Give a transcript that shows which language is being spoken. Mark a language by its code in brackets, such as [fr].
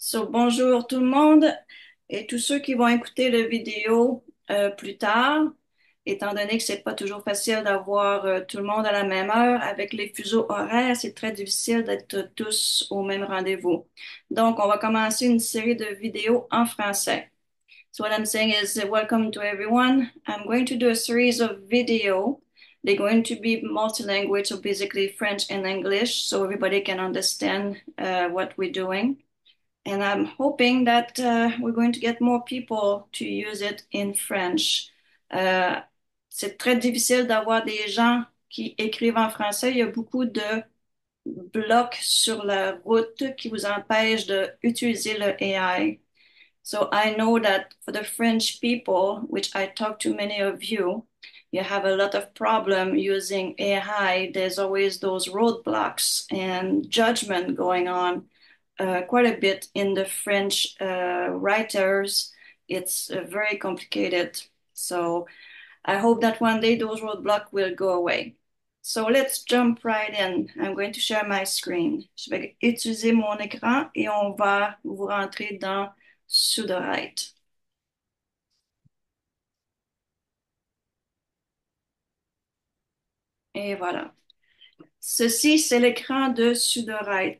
[fr] Bonjour tout le monde et tous ceux qui vont écouter la vidéo plus tard, étant donné que c'est pas toujours facile d'avoir tout le monde à la même heure avec les fuseaux horaires, c'est très difficile d'être tous au même rendez-vous. Donc, on va commencer une série de vidéos en français. [en] So what I'm saying is welcome to everyone. I'm going to do a series of video. They're going to be multilanguage, so basically French and English, so everybody can understand what we're doing. And I'm hoping that we're going to get more people to use it in French. [fr] Euh, c'est très difficile d'avoir des gens qui écrivent en français. Il y a beaucoup de blocs sur la route qui vous empêchent d'utiliser le AI. [en] So I know that for the French people, which I talk to many of you, you have a lot of problem using AI. There's always those roadblocks and judgment going on quite a bit in the French writers. It's very complicated. So I hope that one day those roadblocks will go away. So let's jump right in. I'm going to share my screen. [fr] Je vais utiliser mon écran et on va vous rentrer dans Sudowrite. Et voilà. Ceci, c'est l'écran de Sudowrite.